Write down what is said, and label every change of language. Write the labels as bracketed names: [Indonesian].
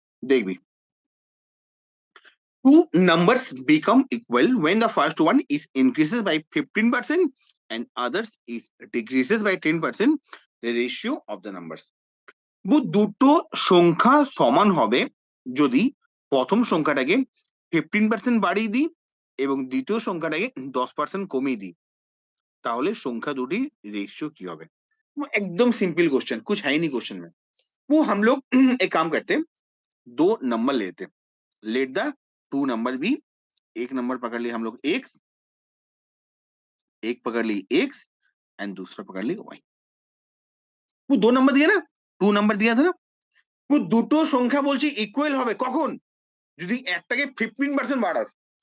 [Bangla] দেখবি [English] two numbers become equal when the first one is increases by 15% and others is decreases by 10%, the ratio of the numbers। [Bangla] वो দুটো সংখ্যা সমান হবে যদি প্রথম সংখ্যাটাকে 15% বাড়িয়ে দিই এবং দ্বিতীয় সংখ্যাটাকে 10% কমিয়ে দিই, তাহলে সংখ্যা দুটির রেশিও কি হবে। [Hindi] एकदम सिंपल क्वेश्चन, कुछ है ही नहीं क्वेश्चन में। वो हम लोग एक काम करते, दो नंबर लेते, let the two number B, एक नंबर पकड़ लिया हम लोग एक्स, एक पकड़ ली एक्स एंड दूसरा पकड़ ली वाई। वो दो नंबर दिया ना, टू नंबर दिया था ना, वो [Bangla] দুটো সংখ্যা বলছি ইকুয়াল হবে কখন, যদি একটাকে 15% বাড়াস।